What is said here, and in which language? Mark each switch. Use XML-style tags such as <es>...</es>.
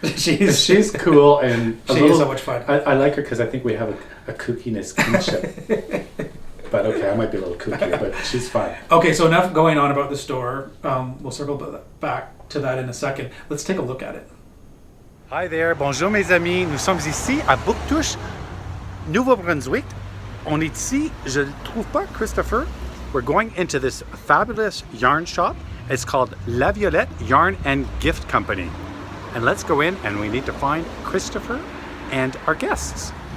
<en>She's cool and she is so much fun. I like her because I think we have a kookiness kinship. But okay, I might be a little kooky, but she's fine. Okay, so enough going on about the store. We'll circle back to that in a second. Let's take a look at it. Hi there,</en> <fr>bonjour mes amis. Nous sommes ici à Bouctouche, Nouveau-Brunswick. On est ici, je ne trouve pas Christopher.</fr> <en>We're going into this fabulous yarn shop. It's called La Violette Yarn and Gift Company. And let's go in, and we need to find Christopher and our guests.</en>